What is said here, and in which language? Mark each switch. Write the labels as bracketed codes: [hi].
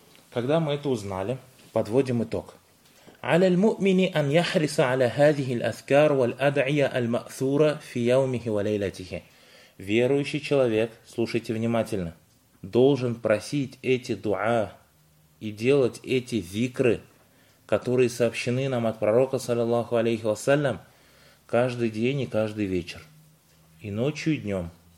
[ru] Когда мы это узнали, подводим итог. [ar] على المؤمن أن يحرص على هذه الأذكار والأدعية المأثورة في يومه وليلته. [ru] Верующий человек, слушайте внимательно, должен просить эти дуа и делать эти зикры, которые сообщены нам от пророка, саллиллаху алейхи вассалям, каждый день и каждый вечер, и ночью, и днем.